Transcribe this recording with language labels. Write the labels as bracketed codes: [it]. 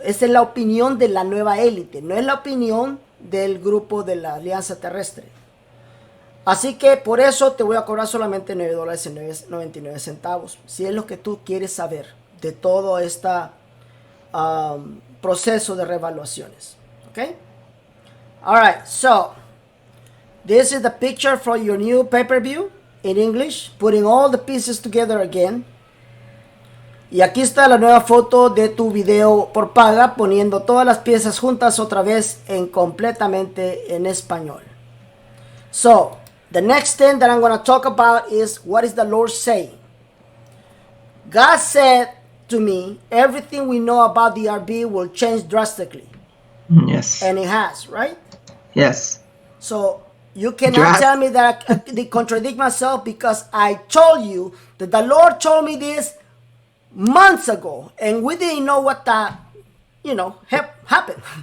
[es] Esa es la opinión de la nueva élite, no es la opinión del grupo de la Alianza Terrestre. Así que por eso te voy a cobrar solamente $9.99, si es lo que tú quieres saber de todo este proceso de revaluaciones. [en] Okay? Alright, so this is the picture for your new pay-per-view in English, putting all the pieces together again. [es] Y aquí está la nueva foto de tu video por paga, poniendo todas las piezas juntas otra vez completamente en español. [en] So, the next thing that I'm going to talk about is what is the Lord saying. God said to me, everything we know about the RB will change drastically. Yes. And it has, right? Yes. So, you cannot tell me that I contradict myself, because I told you that the Lord told me this months ago, and we didn't know what that, happened.